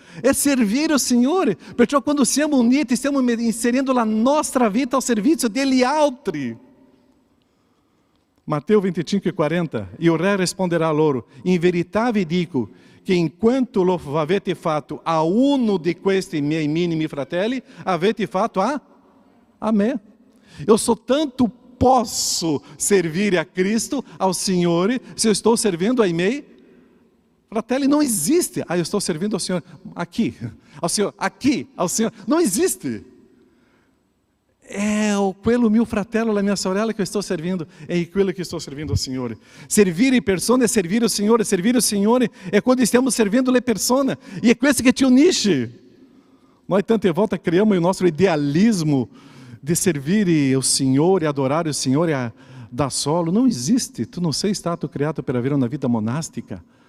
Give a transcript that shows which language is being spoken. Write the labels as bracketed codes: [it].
[it] È servire il Signore. Perciò quando siamo uniti, stiamo inserendo la nostra vita al servizio degli altri. Matteo 25:40, e il re risponderà loro, in verità vi dico che enquanto lo avete fatto a uno di questi miei minimi fratelli, avete fatto a me. [pt] Eu soltanto posso servire a Cristo, ao Signore, se eu estou servindo [it] ai miei fratelli. [pt] Não existe, eu estou servindo ao Senhor aqui, ao Senhor aqui, ao Senhor. Não existe. [it] É quello mio fratello, la mia sorella che estou servindo, é quello che [pt] estou servindo ao Signore. [it] Servire persone è servire il Signore, servire il Signore è quando stiamo servindo le persone, e è questo che ci unisce. Noi tante volte criamo il nostro idealismo di servire il Signore, adorare il Signore da solo. Non esiste, tu non sei stato creato per avere una vita monastica.